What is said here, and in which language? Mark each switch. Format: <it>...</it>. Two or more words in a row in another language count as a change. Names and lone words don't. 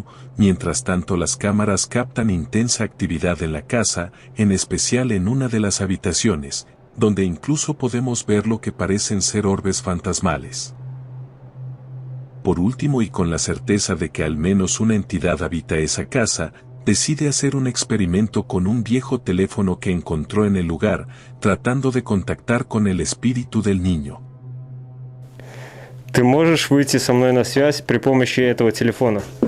<es>Mientras tanto, las cámaras captan intensa actividad en la casa, en especial en una de las habitaciones, donde incluso podemos ver lo que parecen ser orbes fantasmales. Por último, y con la certeza de que al menos una entidad habita esa casa, decide hacer un experimento con un viejo teléfono que encontró en el lugar, tratando de contactar con el espíritu del niño.</es> <ru>Ты можешь выйти со мной на связь при помощи этого телефона?</ru>